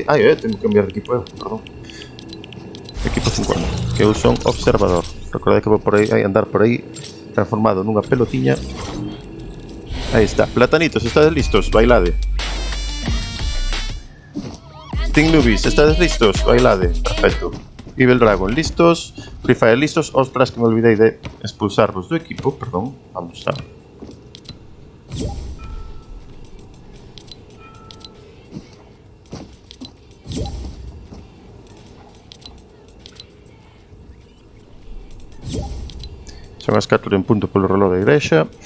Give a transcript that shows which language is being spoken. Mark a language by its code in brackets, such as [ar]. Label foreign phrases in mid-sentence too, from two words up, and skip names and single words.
[es] Ai, tengo que cambiar de equipo, perdón. Equipo 50, [gl] que eu son observador. Recordade que vou por aí, andar por aí, transformado nunha pelotiña. Aí está. Platanitos, estades listos, bailade. Team Nubis, estades listos, bailade. Perfecto. Evil Dragon, listos. Free Fire, listos. Ostras, que me olvidei de expulsarvos do equipo, perdón. Vamos a... Son as 4 en punto polo reloj da igrexa.